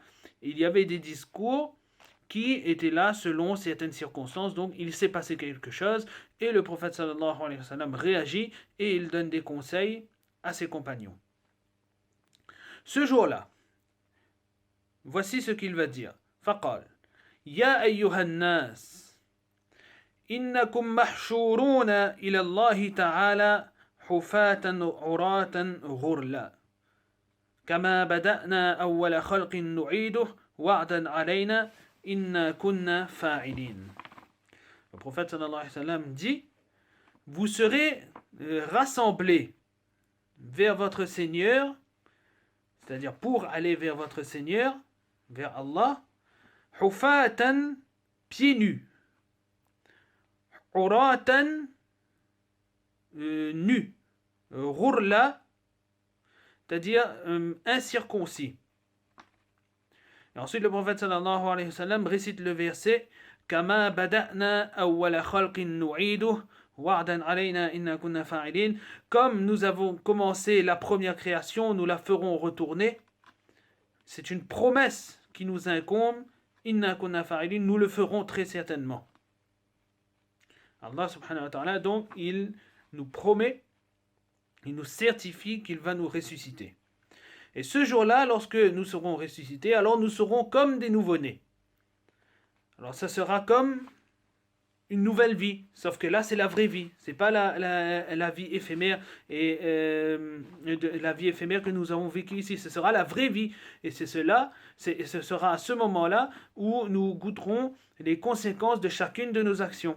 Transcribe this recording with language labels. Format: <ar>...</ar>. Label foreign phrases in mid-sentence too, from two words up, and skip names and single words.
<fr>Il y avait des discours qui étaient là selon certaines circonstances, donc il s'est passé quelque chose et le prophète</fr> <ar>صلى الله عليه وسلم</ar> <fr>réagit et il donne des conseils à ses compagnons. Ce jour-là, voici ce qu'il va dire.</fr> <ar>فقال يا أيها الناس, إنكم محشورون إلى الله تعالى حفاة عراة غرلا كما بدأنا أول خلق نعيده وعدا علينا إنا كنا فاعلين.</ar> <fr>Le prophète</fr> <ar>صلى الله عليه وسلم</ar> <fr>dit, vous serez rassemblés vers votre Seigneur, c'est-à-dire pour aller vers votre Seigneur, vers Allah, hufatan, pieds nus, uratan, nus, ghurla, c'est-à-dire incirconcis. Et ensuite, le prophète</fr> <ar>صلى الله عليه وسلم</ar> <fr>récite le verset</fr> <ar>كما بدأنا أول خلق نعيده وعدا علينا إنا كنا فاعلين.</ar> <fr>Comme nous avons commencé la première création, nous la ferons retourner. C'est une promesse qui nous incombe.</fr> <ar>إنا كنا فاعلين,</ar> <fr>nous le ferons très certainement.</fr> <ar>الله سبحانه وتعالى,</ar> <fr>donc, il nous promet, il nous certifie qu'il va nous ressusciter. Et ce jour-là, lorsque nous serons ressuscités, alors nous serons comme des nouveau-nés. Alors ça sera comme une nouvelle vie, sauf que là c'est la vraie vie, c'est pas la vie éphémère et la vie éphémère que nous avons vécue ici, ce sera la vraie vie et ce sera à ce moment-là où nous goûterons les conséquences de chacune de nos actions.</fr>